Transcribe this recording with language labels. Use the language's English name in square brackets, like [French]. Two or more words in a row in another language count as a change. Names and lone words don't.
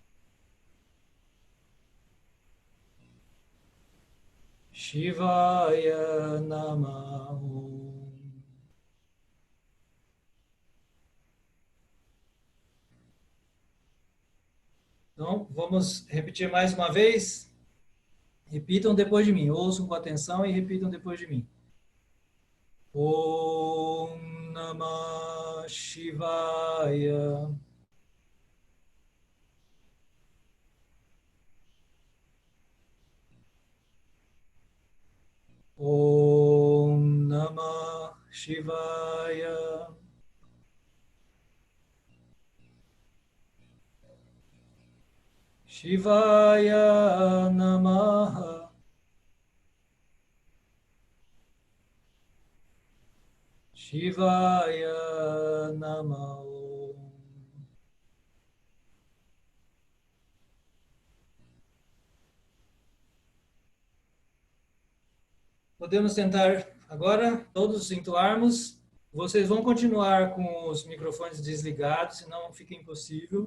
[Sanskrit] Shivaya Namaha. [Portuguese] Então, vamos repetir mais uma vez. Repitam depois de mim. Ouçam com atenção e repitam depois de mim. [Sanskrit] Om Namah Shivaya. Om Namah Shivaya. Shivaya Namaha. Shivaya Namaha. [Portuguese] Podemos tentar agora, todos entoarmos. Vocês vão continuar com os microfones desligados, senão fica impossível.